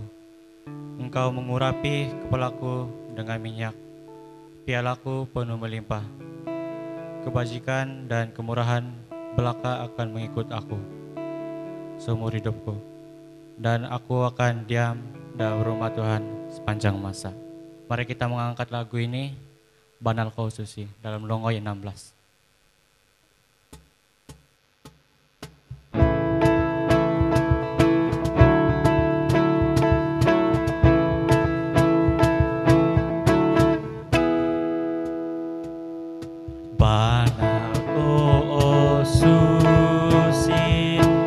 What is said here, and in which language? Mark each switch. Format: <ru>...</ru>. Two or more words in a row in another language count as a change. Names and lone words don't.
<id>Engkau mengurapi kepalaku dengan minyak, pialaku penuh melimpah. Kebajikan dan kemurahan belaka akan mengikut aku seumur hidupku, dan aku akan diam dalam rumah Tuhan sepanjang masa. Mari kita mengangkat lagu ini, Banal Kau Suci, dalam Longoi 16. Banal Kau Suci,</id>